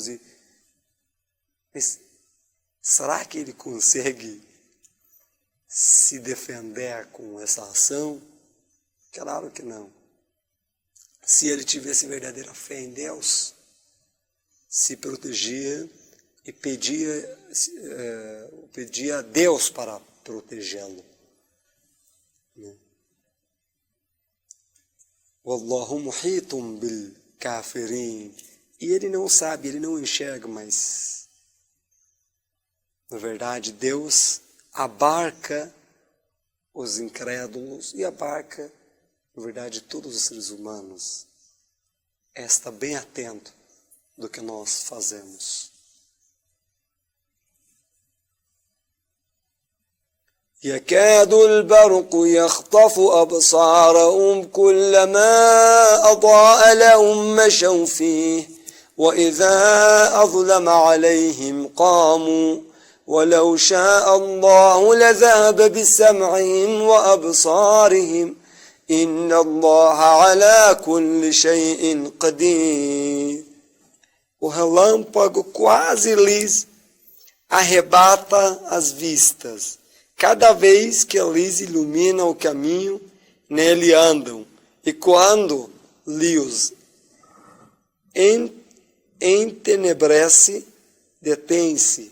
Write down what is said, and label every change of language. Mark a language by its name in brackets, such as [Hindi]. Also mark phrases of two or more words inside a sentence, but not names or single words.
[Portuguese] Mas será que ele consegue se defender com essa ação? Claro que não. Se ele tivesse verdadeira fé em Deus, se protegia e pedia a Deus para protegê-lo. [Arabic] والله محيط بالكافرين. [Portuguese] E ele não sabe, ele não enxerga, mas na verdade Deus abarca os incrédulos e abarca, na verdade, todos os seres humanos. Está bem atento do que nós fazemos. [Arabic] يكاد البرق يخطف أبصارهم كلما أضاء لهم مشوا فيه وإذا أظلم عليهم قاموا ولو شاء الله لذهب بسمعهم وأبصارهم إن الله على كل شيء قدير. [Portuguese] O relâmpago quase lhes arrebata as vistas. Cada vez que lhes ilumina o caminho, nele andam. E quando lhes entenebrece, detém-se.